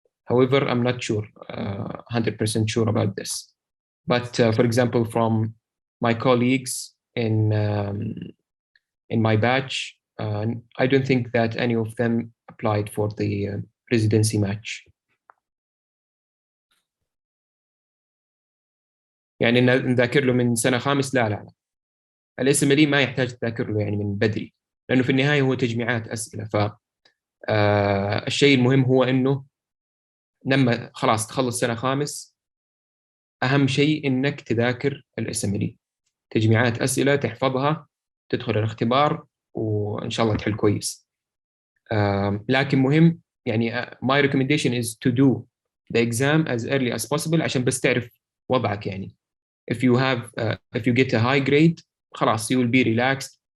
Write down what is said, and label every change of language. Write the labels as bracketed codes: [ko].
[en] However, I'm not sure, 100% sure about this. But for example, from my colleagues in my batch, I don't think that any of them applied for the residency match. [ar] يعني نذاكر له من سنة خامس لا الSMLE ما يحتاج تذاكر له يعني من بدري، لأنه في النهاية هو تجميعات أسئلة. الشيء المهم هو إنه لما خلاص تخلص سنة خامس أهم شيء إنك تذاكر الSMLE، تجميعات أسئلة تحفظها، تدخل الاختبار وإن شاء الله تحل كويس. لكن مهم يعني [en] my recommendation is to do the exam as early as possible [ar] عشان بس تعرف وضعك يعني. [en] If you get a high grade, خلاص you will be relaxed.